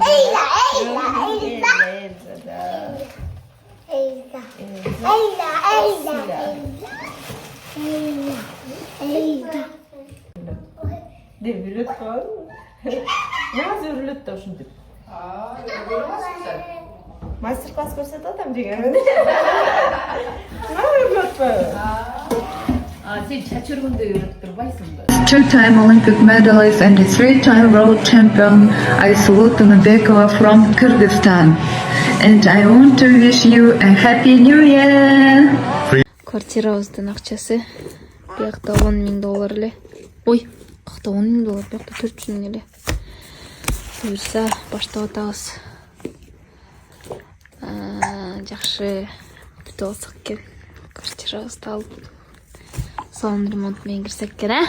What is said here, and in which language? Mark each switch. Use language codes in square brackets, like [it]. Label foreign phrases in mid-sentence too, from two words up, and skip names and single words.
[ky] Эльза, да. Деп үйрөт кой. Назы үйрөт да ушинтип. Мастер-класс көрсөтүп атам деген. Үйрөтпө. Сен чач өргөндө үйрөтүп турбайсың да. [en] Two-time Olympic medalist and a three-time world champion Aysulу Tunubekova from Kyrgyzstan. And I want to wish you a happy new year. [ky] Квартирабыздын акчасы биякта $10,000 эле. Ой, какта $10,000, биякта $400,000 эле. Буюрса баштап атабыз. Жакшы бүтүп алсак экен. Квартирабызды алып салон ремонт менен кирсек экен, а?